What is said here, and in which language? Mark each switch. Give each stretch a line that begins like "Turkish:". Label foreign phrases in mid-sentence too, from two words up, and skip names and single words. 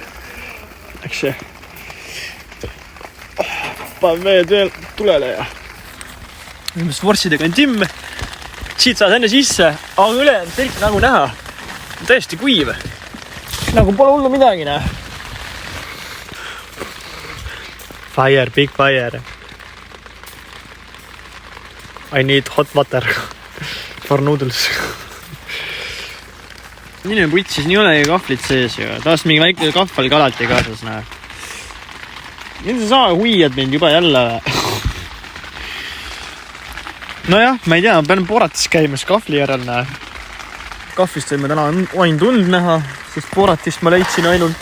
Estonian: Läks see. Panen veed veel tulele ja mis vorsidega on timm. Siit saad enne sisse, aga üle on telk nagu näha. Täiesti kuiv. Nagu pole hullu midagi näha.
English: Fire, big fire. I need hot water for noodles.
Estonian: Minu putt siis nii ole kahvlit sees ju. Taas mingi väike kahvel ka alati kaasas näha. Nüüd sa huiad mind juba jälle. Nojah, ma ei tea, ma pean Boratis käimas kahvli järel näe. Kahvlist võime täna ainult und näha, sest Boratist ma leidsin ainult...